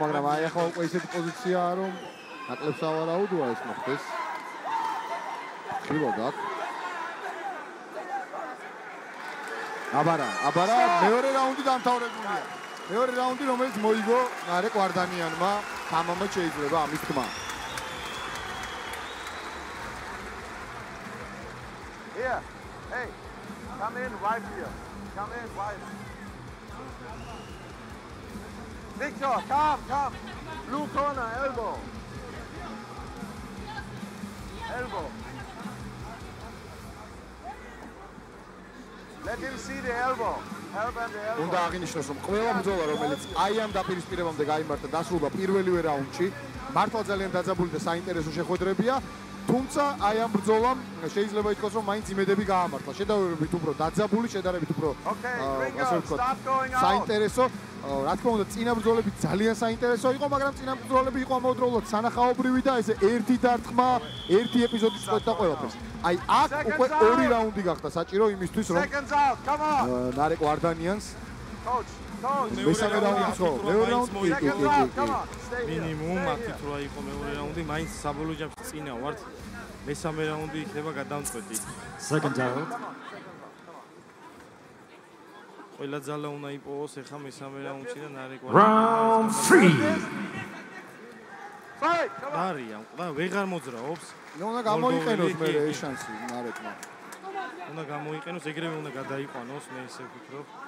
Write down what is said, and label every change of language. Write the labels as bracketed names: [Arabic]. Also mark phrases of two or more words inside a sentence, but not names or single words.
[Georgian] მაგრამ აი ახლა უკვე ისეთი პოზიციაა რომ ნაკლებს ავარაუდოა ეს მოხდეს. ხილად აქ. აბარა მეორე რაუნდი დამთავრებულია. მეორე რაუნდი რომელიც მოიგო ნარეკ ვარდანიანმა თამამად შეიძლება ამის თქმა. [English] Here. Hey. Come in right here. Come in right. Victor, come. Blue corner, elbow. Let him see the elbow. Help and the elbow. [Georgian] უნდა აღინიშნოს რომ ყველა ბრძოლა რომელიც აი ამ დაპირისპირებამდე გაიმართა დასრულდა პირველივე რაუნდში მართლა ძალიან დაძაბული და საინტერესო შეხვედრებია. თუმცა აი ამ ბრძოლამ შეიძლება ითქვას რომ მაინც იმედები გაამართლა. შედარებით უფრო დაძაბული, შედარებით უფრო საინტერესო. რა თქმა უნდა წინა ბრძოლები ძალიან საინტერესო იყო, მაგრამ წინა ბრძოლები იყო ამავდროულად სანახაობრივი და ესე ერთი დარტყმა, ერთი ეპიზოდი წყვეტდა ყველაფერს. აი აქ უკვე 2 რაუნდი გახდა საჭირო იმისთვის რომ ნარეკ ვარდანიანს მესამე რაუნდი ხო, მეორე რაუნდი მინიმუმ აქეთ რა იყო მეორე რაუნდი, მაინც საბოლოო ჯამში წინა ვართ. მესამე რაუნდი იქნება გადამწყვეტი. [English] Second round. [Georgian] ყველა ძალა უნდა იპოვოს ახლა მესამე რაუნდში და ნარეკ [English] Round 3. [Georgian] არიან, ვეღარ მოძრაობს. უნდა გამოიყენოს მე ეს შანსი ნარეკმა. უნდა გამოიყენოს, ეგრევე უნდა გადაიყვანოს, მე ისე ვფიქრობ.